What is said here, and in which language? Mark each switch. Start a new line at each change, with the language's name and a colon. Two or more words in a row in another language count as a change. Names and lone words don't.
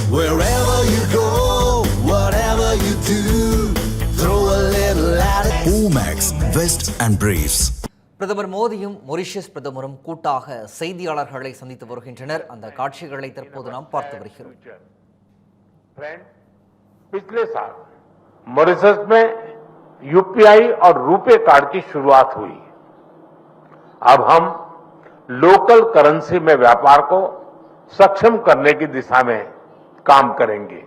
English: Wherever you go, whatever you do, throw a little at it. Omax, Vest and Briefs.
Tamil: பிரதமர் மோடியும் மொரிஷியஸ் பிரதமரும் கூட்டாக செய்தியாளர்களை சந்தித்து வருகின்றனர். அந்த காட்சிகளை தற்போது நாம் பார்த்து வருகிறோம்.
Hindi: पिछले साल मॉरिशस में यूपीआई और रुपे कार्ड की शुरुआत हुई। अब हम
English: local currency
Hindi: में व्यापार को सक्षम करने की दिशा में काम करेंगे।